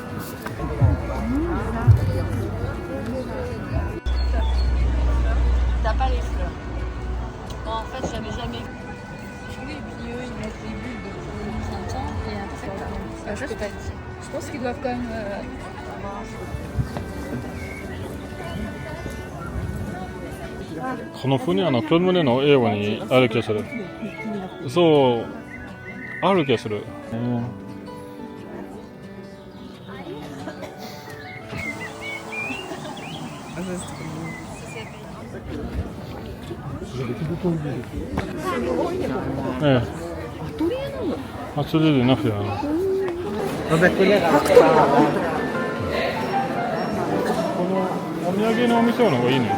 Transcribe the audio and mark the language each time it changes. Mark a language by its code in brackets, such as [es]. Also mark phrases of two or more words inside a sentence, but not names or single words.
[fr] T'as pas les fleurs. Non, en fait, j'avais jamais vu. Oui, et puis eux, ils mettent les bulles depuis le printemps et après, je sais pas dire. Je pense qu'ils doivent quand même. [ja] この船クロード・モネの映画にある気がする。そう、ある気がする。アトリエでなくてこのお土産のお店の方がいいね。